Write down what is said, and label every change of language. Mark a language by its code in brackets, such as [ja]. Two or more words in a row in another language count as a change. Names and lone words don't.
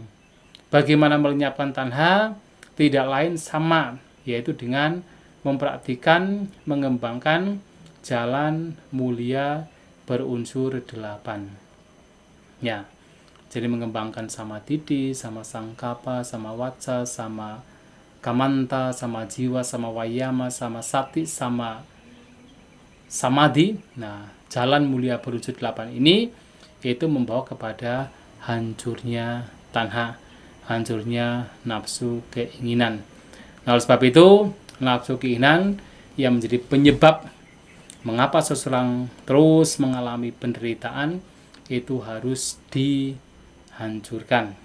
[id] Bagaimana melenyapkan tanha? Tidak lain sama, yaitu dengan mempraktikkan, mengembangkan jalan mulia berunsur 8. Ya. Jadi mengembangkan [pi] sama titi, sama sangkapa, sama waca, sama kamanta, sama jiwa, sama wayama, sama sati, sama samadhi. [id] Nah, jalan mulia berwujud 8 ini yaitu membawa kepada hancurnya tanha, hancurnya nafsu keinginan. Nah, oleh sebab itu, nafsu keinginan yang menjadi penyebab mengapa seseorang terus mengalami penderitaan itu harus dihancurkan.